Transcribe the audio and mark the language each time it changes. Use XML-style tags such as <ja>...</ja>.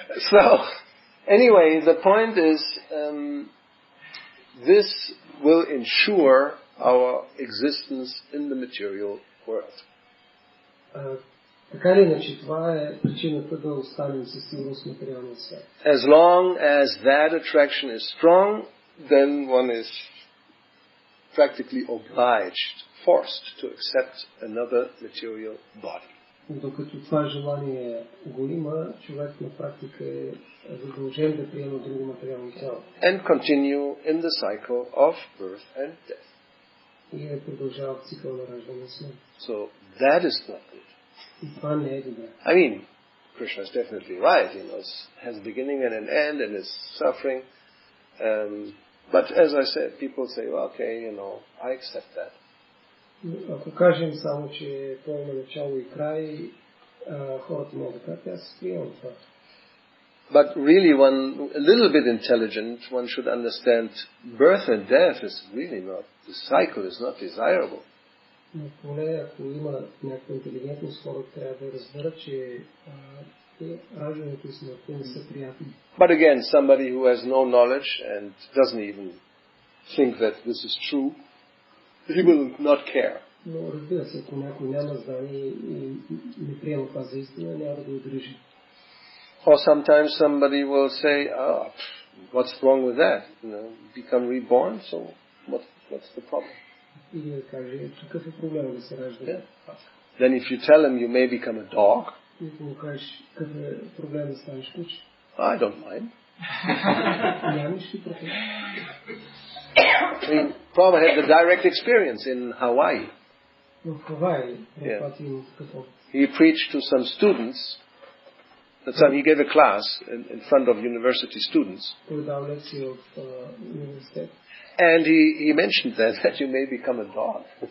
<en>So, anyway, the point is, this will ensure our existence in the material world.</en> <bg>Така ли иначе, това е причината да останем със сигурност в материалния свят.</bg> <en>As long as that attraction is strong, then one is practically obliged, forced to accept another material body.</en> <bg>Докато това желание го има, човек на практика е задължен да приема друго материално тяло.</bg> <en>And continue in the cycle of birth and death.</en> <bg>И да продължава цикъл на раждане и смърт.</bg> <en>So that is not good.</en> <bg>И това не е добре.</bg> <en>I mean, Krishna is definitely right, it has a beginning and an end and is suffering. But as I said, people say, well, okay, I accept that.</en> <bg>Ако кажем само, че той има начало и край, хората могат да кажат, аз приемам това.</bg> <en>But really, a little bit intelligent, one should understand birth and death is really not, the cycle is not desirable.</en> <bg>Но поне ако има някаква интелигентност, хората трябва да разберат, че раждането и смъртта не са приятни.</bg> <en>But again, somebody who has no knowledge and doesn't even think that this is true, he will not care.</en> <bg>Но разбира се, ако някой няма знание и не приема това за истина, няма да го отрежи.</bg> <en>Or sometimes somebody will say, what's wrong with that? Become reborn, so what's the problem?</en> <bg>Или да каже, какъв е проблем да се ражда?</bg> <en>Then if you tell him you may become a dog,</en> <bg>и ако му кажеш, какъв е проблем да станеш куче?</bg> <en>I don't mind.</en> <bg>Нямаш ли проблем?</bg> <en>Prabhupada had the direct experience in Hawaii.</en> <bg>В Хавай, Прабхупад има такъв опит.</bg> <en>He preached to some students. That time he gave a class in front of university students.</en> <bg>Той дал лекция в университет.</bg> <en>And he mentioned that you may become a dog.</en>